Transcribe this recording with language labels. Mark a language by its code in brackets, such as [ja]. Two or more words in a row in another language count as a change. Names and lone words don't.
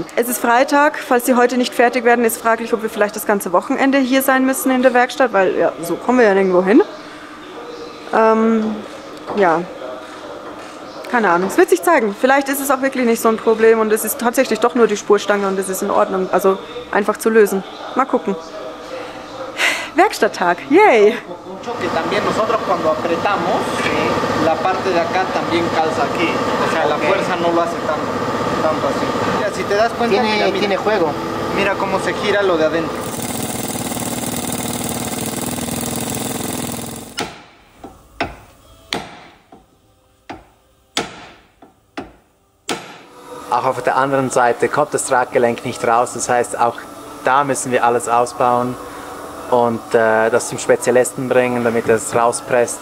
[de] Es ist Freitag, falls sie heute nicht fertig werden, ist fraglich, ob wir vielleicht das ganze Wochenende hier sein müssen in der Werkstatt, weil ja, so kommen wir ja nirgendwo hin. Ja, keine Ahnung, es wird sich zeigen. Vielleicht ist es auch wirklich nicht so ein Problem und es ist tatsächlich doch nur die Spurstange und es ist in Ordnung, also einfach zu lösen. Mal gucken. Werkstatttag, yay! [es] Que también nosotros cuando apretamos, la parte de acá también calza aquí. O sea, la fuerza no lo hace tanto así. Mira, si te das cuenta, tiene juego. Mira cómo se gira lo de adentro. [de] Auch auf der anderen Seite kommt das Traggelenk nicht raus, das heißt, auch da müssen wir alles ausbauen und das zum Spezialisten bringen, damit er es rauspresst.